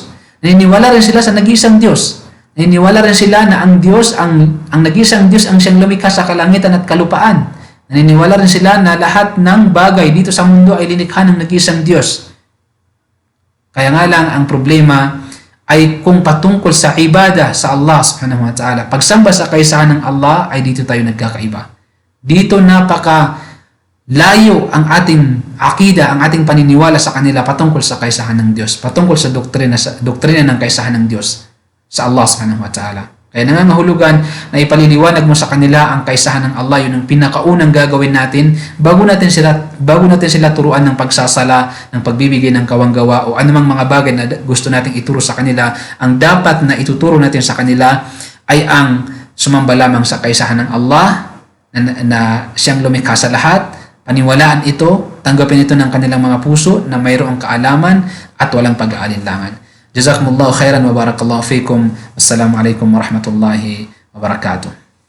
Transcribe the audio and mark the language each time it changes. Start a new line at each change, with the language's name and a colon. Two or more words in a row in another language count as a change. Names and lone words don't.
Filipino: Naniniwala rin sila sa nag-isang Diyos. Naniniwala rin sila na ang Diyos, ang nag-isang Diyos ang siyang lumikha sa kalangitan at kalupaan. Naniniwala rin sila na lahat ng bagay dito sa mundo ay linikha ng nag-isang Diyos. Kaya nga lang, ang problema ay kung patungkol sa ibada sa
Arabic: الله سبحانه وتعالى,
Filipino: pagsamba sa kaisahan ng Allah, ay dito tayo nagkakaiba. Dito napaka layo ang ating akida, ang ating paniniwala sa kanila patungkol sa kaisahan ng Diyos, patungkol sa doktrina ng kaisahan ng Diyos sa
Arabic: الله سبحانه وتعالى.
Filipino: Kaya nangangahulugan na ipaliliwanag mo sa kanila ang kaisahan ng Allah. Yun ang pinakaunang gagawin natin bago natin sila turuan ng pagsasala, ng pagbibigay ng kawanggawa o anumang mga bagay na gusto nating ituro sa kanila. Ang dapat na ituturo natin sa kanila ay ang sumamba lamang sa kaisahan ng Allah na siyang lumikha sa lahat. Paniwalaan ito, tanggapin ito ng kanilang mga puso na mayroong kaalaman at walang pag-aalinlangan.
Arabic: جزاكم الله خيرا وبارك الله فيكم. السلام عليكم ورحمة الله وبركاته.